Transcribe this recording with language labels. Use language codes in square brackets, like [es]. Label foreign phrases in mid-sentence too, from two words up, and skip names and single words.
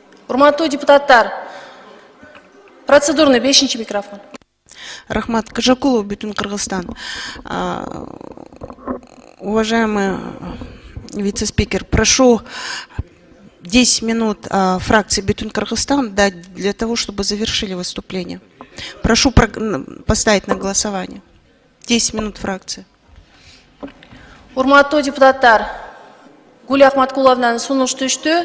[ky] Урматтуу депутаттар, процедурный 5-ші микрофон. Рахмат Кажакулов, Бүтін Кыргызстан. [ru] Уважаемый вице-спикер, прошу 10 минут фракции Бүтін Кыргызстан дать для того, чтобы завершили выступление. Прошу поставить на голосование. 10 минут фракции. [ky] Урматтуу депутаттар, Гулия Ахматкуловнан сунуш түштү.